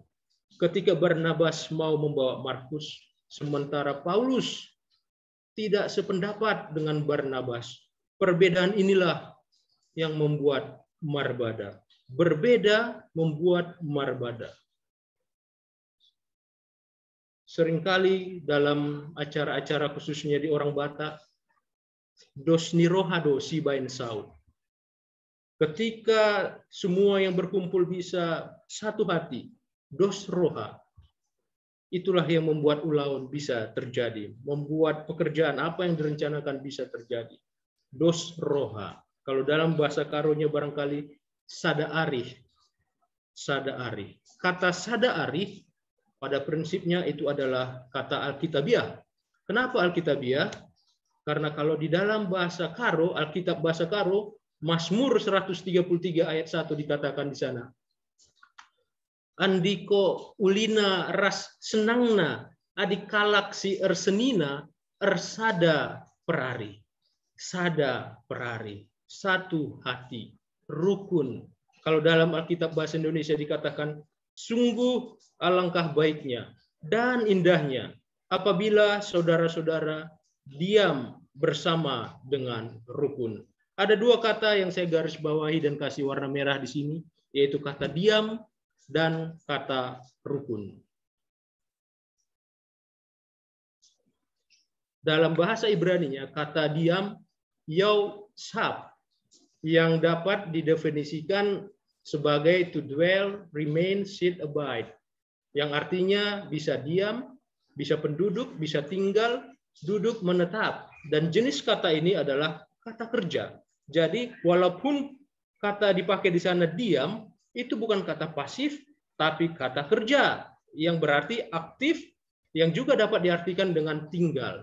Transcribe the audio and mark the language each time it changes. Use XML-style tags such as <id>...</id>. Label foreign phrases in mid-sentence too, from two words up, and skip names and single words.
<id>Ketika Barnabas mau membawa Markus, sementara Paulus tidak sependapat dengan Barnabas. Perbedaan inilah yang membuat marbada. Berbeda membuat marbada. Seringkali dalam acara-acara khususnya di orang Batak,</id> <bbc>dos nirohado si bain sau.</bbc> <id>Ketika semua yang berkumpul bisa satu hati,</id> <bbc>dos roha,</bbc> <id>itulah yang membuat ulaun bisa terjadi, membuat pekerjaan apa yang direncanakan bisa terjadi.</id> <bbc>Dos roha.</bbc> <id>Kalau dalam bahasa Karonya barangkali</id> <btx>sada arih. Sada arih.</btx> <id>Kata</id> <btx>sada arih</btx> <id>pada prinsipnya itu adalah kata Alkitabiah. Kenapa Alkitabiah? Karena kalau di dalam bahasa Karo, Alkitab bahasa Karo, Mazmur 133 ayat 1 dikatakan di sana.</id> <btx>Andiko ulina ras senangna adikalak si ersenina ersada perari. Sada perari.</btx> <id>Satu hati. Rukun. Kalau dalam Alkitab bahasa Indonesia dikatakan sungguh alangkah baiknya dan indahnya apabila saudara-saudara diam bersama dengan rukun. Ada dua kata yang saya garis bawahi dan kasih warna merah di sini, yaitu kata diam dan kata rukun. Dalam bahasa Ibraninya, kata diam, yau sab, yang dapat didefinisikan sebagai</id> <en>to dwell, remain, sit, abide.</en> <id>Yang artinya bisa diam, bisa penduduk, bisa tinggal, duduk, menetap. Dan jenis kata ini adalah kata kerja. Jadi walaupun kata dipakai di sana diam, itu bukan kata pasif, tapi kata kerja yang berarti aktif, yang juga dapat diartikan dengan tinggal.</id>